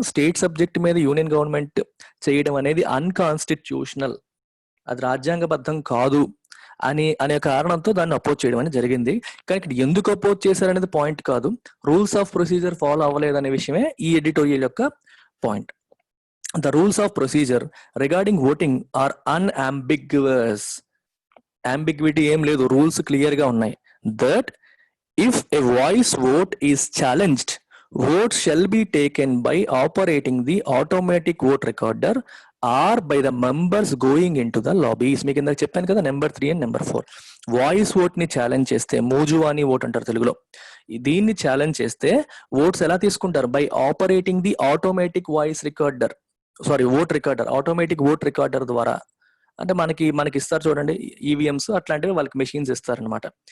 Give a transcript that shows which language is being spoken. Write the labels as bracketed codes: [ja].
[te] State subject మీద union government చేయడం అనేది అన్కాన్స్టిట్యూషనల్, అది రాజ్యాంగబద్ధం కాదు అనే కారణంతో దాన్ని అపోజ్ చేయడం అనేది జరిగింది. కానీ ఇక్కడ ఎందుకు అపోజ్ చేశారనేది పాయింట్ కాదు, రూల్స్ ఆఫ్ ప్రొసీజర్ ఫాలో అవ్వలేదనే విషయమే ఈ ఎడిటోరియల్ యొక్క point. [en] The rules of procedure regarding voting are unambiguous. [te] Ambiguity ఏం లేదు, రూల్స్ క్లియర్ గా ఉన్నాయి. [en] That if a voice vote is challenged, vote shall be taken by operating the automatic vote recorder or by the members going into the lobbies. [te] మీకు ఇందాక చెప్పాను కదా, number 3 and number 4. Voice vote ని challenge చేస్తే, మూజువాని vote అంటారు తెలుగులో, దీన్ని challenge చేస్తే ఓట్స్ ఎలా తీసుకుంటారు? [en] By operating the automatic voice recorder, sorry vote recorder, automatic vote recorder ద్వారా. [te] అంటే మనకి ఇస్తారు చూడండి ఈవీఎంస్, అట్లాంటివి వాళ్ళకి మెషిన్స్ ఇస్తారనమాట.